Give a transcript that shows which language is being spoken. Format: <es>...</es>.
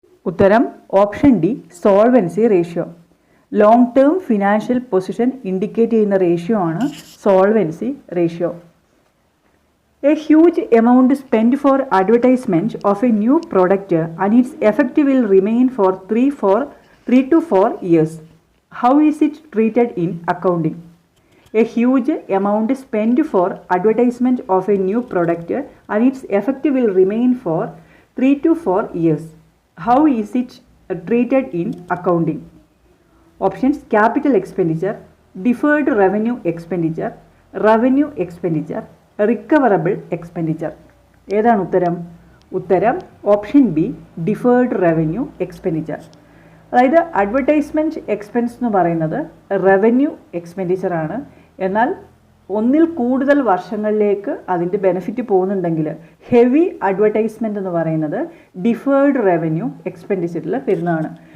<ml>ഉത്തരം option D, solvency ratio. Long term financial position indicate ചെയ്യുന്ന ratio ആണ് solvency ratio.</ml> <en>A huge amount spend for advertisement of a new product and its effect will remain for 3 to 4 years. How is it treated in accounting? A huge amount spent for advertisement of a new product and its effect will remain for 3 to 4 years. How is it treated in accounting? Options: capital expenditure, deferred revenue expenditure, revenue expenditure, recoverable expenditure.</en> <ml>ഏതാണ് ഉത്തരം? ഉത്തരം option B, deferred revenue expenditure. അതായത് advertisement expense എന്ന് പറയുന്നത് revenue എക്സ്പെൻഡിച്ചറാണ്. എന്നാൽ ഒന്നിൽ കൂടുതൽ വർഷങ്ങളിലേക്ക് അതിൻ്റെ ബെനിഫിറ്റ് പോകുന്നുണ്ടെങ്കിൽ ഹെവി അഡ്വർടൈസ്മെൻറ്റ് എന്ന് പറയുന്നത് ഡിഫേർഡ് റവന്യൂ എക്സ്പെൻഡിച്ചറിൽ വരുന്നതാണ്.</ml>